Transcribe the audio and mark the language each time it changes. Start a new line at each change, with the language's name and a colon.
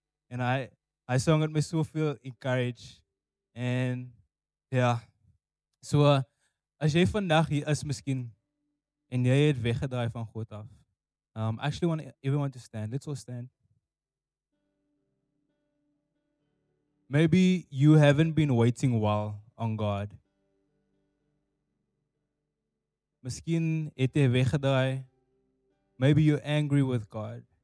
Afrikaans: And I song het my soveel encourage. And ja, so as jy vandag hier is miskien en jy het weggedraai van God af.
English: I actually want everyone to stand. Let's all stand. Maybe you haven't been waiting well on God.
Afrikaans: Miskien het jy weggedraai.
English: Maybe you're angry with God.